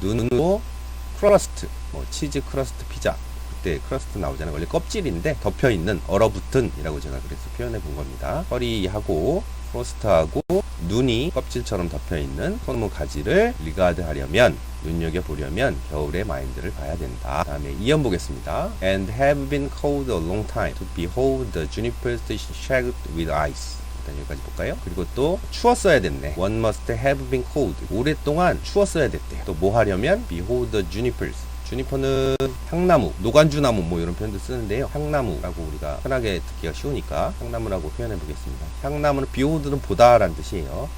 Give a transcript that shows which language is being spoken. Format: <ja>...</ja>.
<ko>눈으로 크러스트, 뭐 치즈 크러스트 피자, 그때 크러스트 나오잖아요. 원래 껍질인데 덮여있는, 얼어붙은 이라고 제가 그래서 표현해 본 겁니다. 서리하고 프로스트하고 눈이 껍질처럼 덮여있는 소나무 가지를 리가드 하려면, 눈여겨보려면 겨울의 마인드를 봐야 된다. 그 다음에 이연 보겠습니다.</ko> <en>And have been cold a long time to behold the junipers shagged with ice.</en> <ko>일단 여기까지 볼까요? 그리고 또 추웠어야 됐네.</ko> <en>One must have been cold.</en> <ko>오랫동안 추웠어야 됐대요. 또 뭐 하려면</ko> <en>behold the junipers.</en> <ko>주니퍼는 향나무, 노간주나무 뭐 이런 표현도 쓰는데요. 향나무라고 우리가 편하게 듣기가 쉬우니까 향나무라고 표현해 보겠습니다. 향나무는 behold는 보다라는 뜻이에요.</ko>